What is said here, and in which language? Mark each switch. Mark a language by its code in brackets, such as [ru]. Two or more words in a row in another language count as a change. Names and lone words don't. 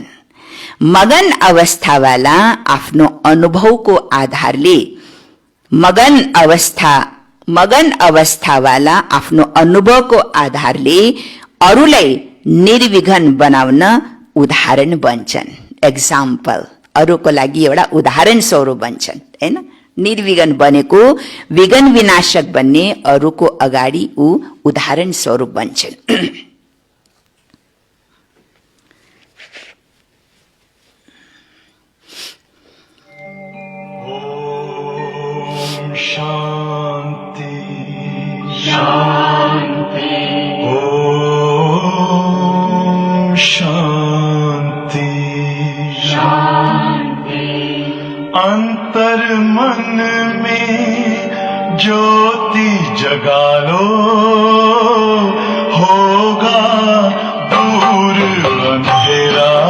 [ne] मगन अवस्थावाला आफ्नो अनुभवको आधारले मगन अवस्थावाला आफ्नो अनुभवको आधारले अरूलाई निर्विघ्न बनाउन उदाहरण बन्छन्। एक्जाम्पल, अरूको लागि एउटा उदाहरण स्वरूप बन्छन्, हैन? निर्विघ्न बनेको विघ्न विनाशक बन्ने अरूको अगाडि ऊ उदाहरण स्वरूप बन्छन्। [hi] शांति शांति ओम शांति शांति। अंतर मन में ज्योति जगा लो, होगा दूर अंधेरा।